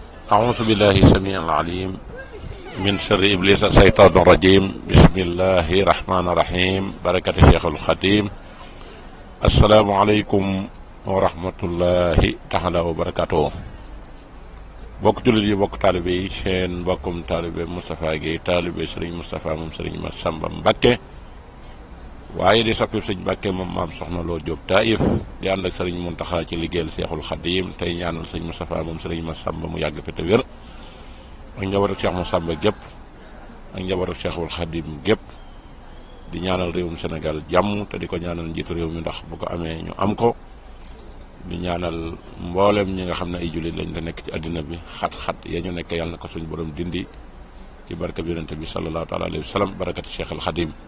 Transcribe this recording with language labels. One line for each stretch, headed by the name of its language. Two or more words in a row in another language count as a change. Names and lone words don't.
Arabic: أعوذ بالله السميع العليم من شر إبليس الشيطان الرجيم بسم الله الرحمن الرحيم بركة شيخ الخديم السلام عليكم ورحمة الله تعالى وبركاته
Wolof: bokk jullit yi bokk taalibe yi seen mbokkum taalibe Moustapha Guèye taalibe Serigne Moustapha moom Serigne Massamba Mbacké waaye di soppi Serigne Mbacké moom maam Soxna Lo Diop Taïf di ànd ak Serigne Mountakha ci liggéeyal Cheikhul Khadim tey ñaanal Serigne Moustapha moom Serigne Massamba mu yàgg fi te wér ak njabootu Cheikh Massamba gépp ak njabootu Cheikhul Khadim gépp di ñaanal réewum Sénégal jàmm te di ko ñaanal njiitu réew mi ndax bu ko amee ñu am ko di ñaanal mboolem ñi nga xam ne ay jullit lañ la nekk ci àddina bi xat-xat ya ñu nekk yàlla na ko suñu borom dindi ci barka bi yonente bi
Arabic: صلى الله تعالى عليه وسلم بركة
Wolof: Cheikh al Khadim